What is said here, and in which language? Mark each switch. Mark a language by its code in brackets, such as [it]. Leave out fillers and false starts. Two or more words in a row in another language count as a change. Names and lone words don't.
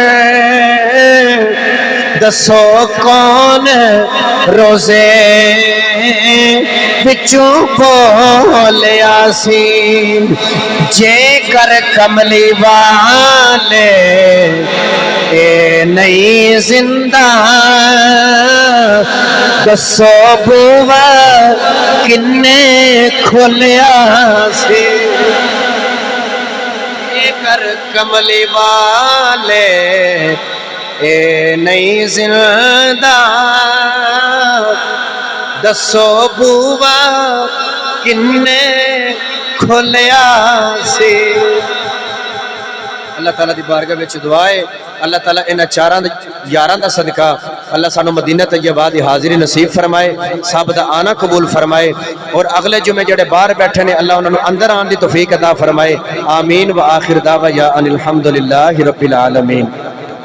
[pa] دسو کون روزے بچوں بولیا سی، جے کر کملی والے اے نہیں زندہ، دسو بوا کنے کھولیا سی، جے کر کملی والے اے نہیں زندہ، دسو بوا کنے کھولیا سی۔ اللہ تعالیٰ دی بارگاہ وچ دعا ہے اللہ تعالیٰ انہاں چاراں یاراں دا صدقہ اللہ سانو مدینہ طیبہ دی حاضری نصیب فرمائے، سب دا آنا قبول فرمائے، اور اگلے جمعے جڑے باہر بیٹھے نے اللہ انہاں نو اندر آن دی توفیق عطا فرمائے۔ [ar] آمین و آخر دعوانا ان الحمدللہ رب العالمین۔